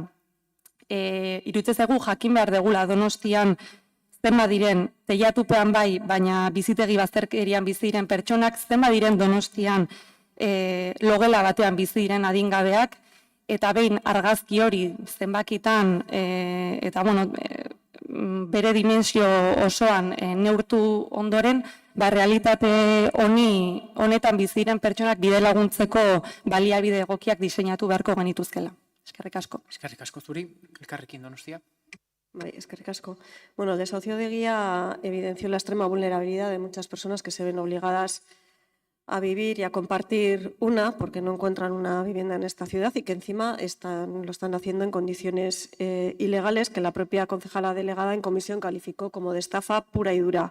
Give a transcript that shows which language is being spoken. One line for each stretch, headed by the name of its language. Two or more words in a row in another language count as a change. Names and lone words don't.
Basque: Iruditzen zaigu jakin behar degula Donostian zenba diren, teilatupean bai, baina bizitegi bazterkerian bizi diren pertsonak, zenba diren Donostian logela batean bizi diren adingabeak, eta behin argazki hori zenbakitan, eta bere dimensio osoan neurtu ondoren, realitate honetan bizi diren pertsonak bide laguntzeko baliabide egokiak diseinatu beharko genituzkela. Eskerrik asko. Eskerrik asko zuri, elkarrekin Donostia. Eskerrik asko.
Spanish: Bueno, el desahucio de Eguía evidenció la extrema vulnerabilidad de muchas personas que se ven obligadas a vivir y a compartir porque no encuentran una vivienda en esta ciudad y que encima lo están haciendo en condiciones ilegales que la propia concejala delegada en comisión calificó como de estafa pura y dura.